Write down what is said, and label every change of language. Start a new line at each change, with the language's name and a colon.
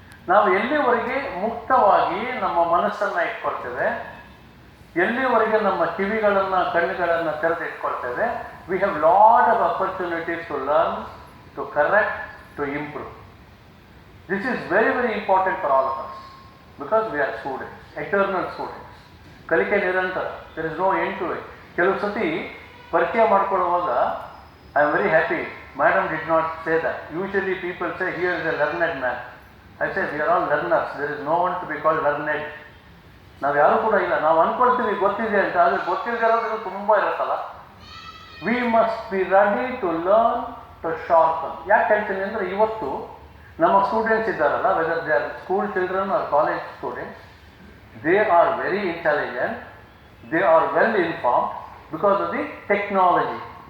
Kannada: ನಾವು ಎಲ್ಲಿವರೆಗೆ ಮುಕ್ತವಾಗಿ ನಮ್ಮ ಮನಸ್ಸನ್ನು ಇಟ್ಕೊಳ್ತೇವೆ, ಎಲ್ಲಿವರೆಗೆ ನಮ್ಮ ಕಿವಿಗಳನ್ನು, ಕಣ್ಣುಗಳನ್ನು ತೆರೆದು ಇಟ್ಕೊಳ್ತೇವೆ,
English: We have lot of opportunities to learn, to correct, to improve. This is very very important for all of us, because we are students, eternal students.
Kannada: ಕಲಿಕೆ ನಿರಂತರ,
English: There is no end to it.
Kannada: ಕೆಲವು ಸತಿ ಪರಿಚಯ ಮಾಡ್ಕೊಳ್ಳುವಾಗ
English: I am very happy, madam did not say that. Usually people say, here is a learned man. I say, we are all learners. There is no one to be called learned.
Kannada: ನಾವು ಯಾರು ಕೂಡ ಇಲ್ಲ. ನಾವು ಅಂದ್ಕೊಳ್ತೀವಿ ಗೊತ್ತಿದೆ ಅಂತ, ಆದರೆ ಗೊತ್ತಿಲ್ಲದೆ ಇರೋದು ತುಂಬ ಇರುತ್ತಲ್ಲ.
English: We must be ready to learn, to sharpen.
Kannada: ಯಾಕೆ ಹೇಳ್ತೀನಿ ಅಂದರೆ, ಇವತ್ತು ನಮ್ಮ ಸ್ಟೂಡೆಂಟ್ಸ್ ಇದ್ದಾರಲ್ಲ,
English: Whether they are school children or college students, they are very intelligent, they are well informed because of the technology.